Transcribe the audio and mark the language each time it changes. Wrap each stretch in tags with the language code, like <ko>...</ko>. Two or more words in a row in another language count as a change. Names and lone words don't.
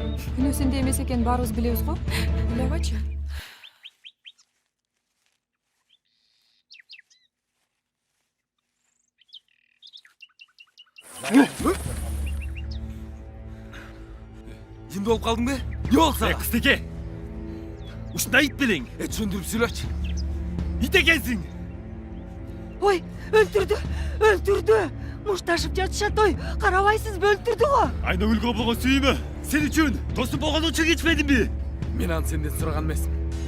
<ky>Күнөө сенде эмес экенин баарыбыз билебиз го. Ойлобочу. Эмне болуп калдың бе? Не болса? Кыстеке. Ушундай ит белең. Чөндүрүп сүйлөчү. Ит экенсиң. Ой, өлтүрдү. Мушташып жатышат, ой, карабайсызбы, өлтүрдү го. Айнагүлгө болгон сүйүүмө сен үчүн досум болгон үчүн кечпедимби? Мен аны сенден сураган эмесмин.</ky>